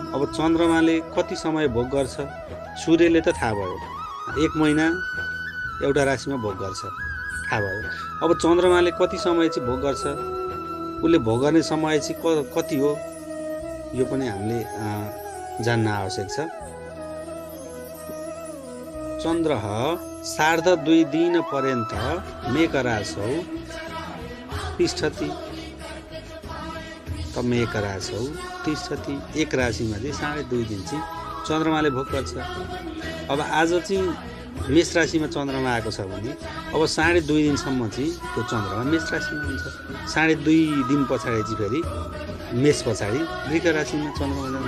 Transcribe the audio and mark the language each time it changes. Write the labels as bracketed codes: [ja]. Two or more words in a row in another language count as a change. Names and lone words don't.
[ne] अब चन्द्रमाले कति समय भोग गर्छ, सूर्यले त थाहा भयो 1 महिना एउटा राशिमा भोग गर्छ, थाहा भयो। अब चन्द्रमाले कति समय चाहिँ भोग गर्छ, उसले भोग गर्ने समय चाहिँ कति हो, यो पनि हामीले जान्न आवश्यक छ। [sa] चन्द्र सार्ध 2 दिनपर्यन्त मेघराशौ तिष्ठति, त मेघराशौ तिष्ठति। [ne] एक राशिमा चाहिँ 2.5 दिन चाहिँ चन्द्रमाले भोग गर्छ। अब आज चाहिँ मेष राशिमा चन्द्रमा आएको छ भने अब 2.5 दिनसम्म चाहिँ त्यो चन्द्रमा मेष राशिमा हुन्छ। 2.5 दिन पछाडि चाहिँ फेरि मेष पछाडि वृष राशिमा चन्द्रमा जान्छ।